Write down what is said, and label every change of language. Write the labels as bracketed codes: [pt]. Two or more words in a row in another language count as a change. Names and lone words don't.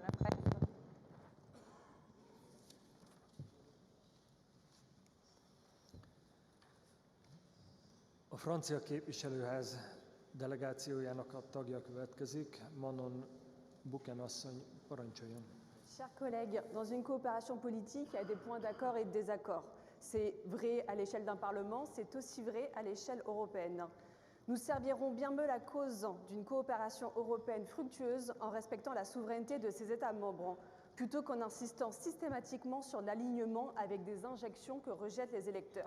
[el] Ευχαριστώ. [hu] A francia képviselőház delegációjának a tagja következik, Manon Buchan asszony, parancsoljon. [fr] Chers collègues, dans une coopération politique, il y a des points d'accord et de désaccord. C'est vrai à l'échelle d'un Parlement, c'est aussi vrai à l'échelle européenne. Nous servirons bien mieux la cause d'une coopération européenne fructueuse en respectant la souveraineté de ses États membres, plutôt qu'en insistant systématiquement sur l'alignement avec des injections que rejettent les électeurs.